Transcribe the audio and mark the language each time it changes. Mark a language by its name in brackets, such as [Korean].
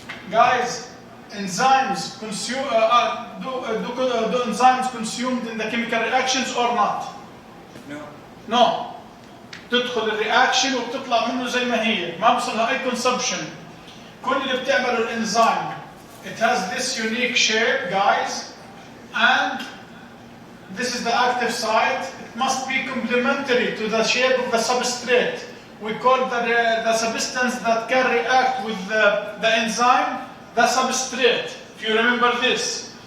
[English] Guys, enzymes consume, do enzymes consumed in the chemical reactions or not? No. No. [Arabic] تدخل الرياكشن وبتطلع منه زي ما هي، ما بصلها أي consumption. كل اللي بتعمله الانزيم, [English] it has this unique shape, guys, and this is the active site. It must be complementary to the shape of the substrate. We call the substance that can react with the enzyme the substrate, if you remember this.